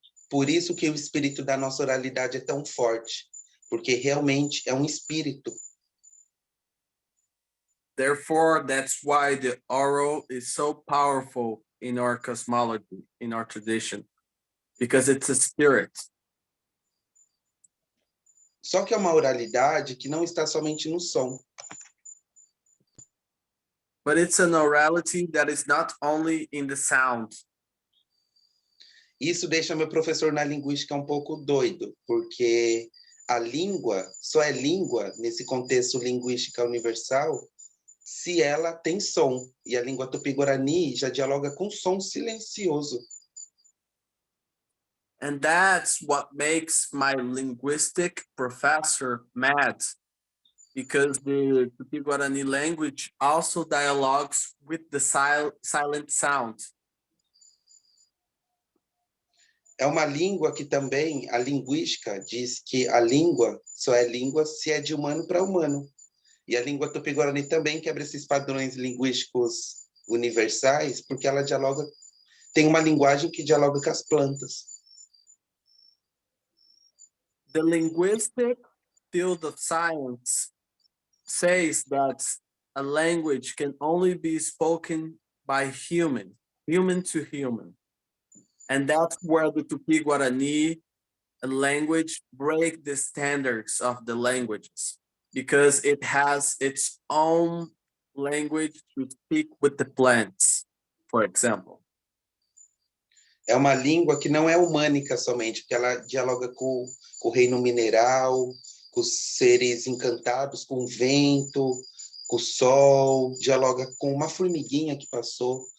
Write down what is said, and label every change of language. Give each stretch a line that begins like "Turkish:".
Portuguese: Por isso que o espírito da nossa oralidade é tão forte, porque realmente é um espírito.
English: Therefore, that's why the oral is so powerful in our cosmology, in our tradition, because it's a spirit.
Portuguese: Só que é uma oralidade que não está somente no som.
English: But it's an orality that is not only in the sound.
Portuguese: Isso deixa meu professor na linguística um pouco doido, porque a língua só é língua nesse contexto linguística universal se ela tem som. E a língua Tupi-Guarani já dialoga com som silencioso.
English: And that's what makes my linguistic professor mad, because the Tupi Guarani language also dialogues with the silent sound.
Portuguese: É uma língua que também, a linguística diz que a língua só é língua se é de humano para humano. E a língua Tupi-Guarani também quebra esses padrões linguísticos universais, porque ela dialoga, tem uma linguagem que dialoga com as plantas.
English: The linguistic field of science says that a language can only be spoken by human to human. And that's where the Tupi Guarani language break the standards of the languages, because it has its own language to speak with the plants, for example.
Portuguese: É uma língua que não é humânica somente, porque ela dialoga com o reino mineral, com os seres encantados, com o vento, com o sol, dialoga com uma formiguinha que passou.